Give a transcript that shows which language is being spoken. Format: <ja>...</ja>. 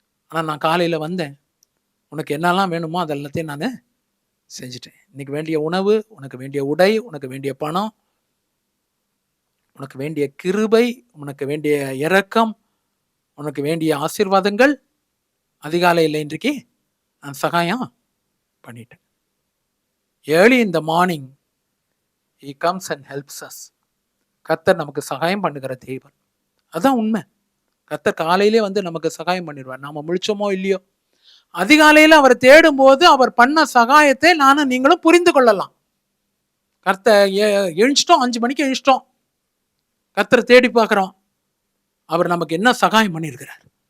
<ta>ஆனால் நான் காலையில் வந்தேன், உனக்கு என்னெல்லாம் வேணுமோ அதெல்லாத்தையும் நான் செஞ்சுட்டேன். இன்னைக்கு வேண்டிய உணவு, உனக்கு வேண்டிய உடை, உனக்கு வேண்டிய பணம், உனக்கு வேண்டிய கிருபை, உனக்கு வேண்டிய இரக்கம், உனக்கு வேண்டிய ஆசீர்வாதங்கள் அதிகாலையில் இன்றைக்கு நான் சகாயம் பண்ணிட்டேன்.</ta> <en>Early in the morning he comes and helps us.</en> <ta>கர்த்தர் நமக்கு சகாயம் பண்ணுகிற தேவன். அதான் உண்மை. கர்த்தர் காலையிலே வந்து நமக்கு சகாயம் பண்ணிடுவார். நாம முழிச்சோமோ இல்லையோ, அதிகாலையில் அவர் தேடும் போது அவர் பண்ண சகாயத்தை நானும் நீங்களும் புரிந்து கொள்ளலாம். கர்த்தர் எழுச்சிட்டோம், 5 மணிக்கு எழுச்சிட்டோம், கர்த்தர் தேடி பார்க்குறோம், அவர் நமக்கு என்ன சகாயம் பண்ணியிருக்கிறார்.</ta>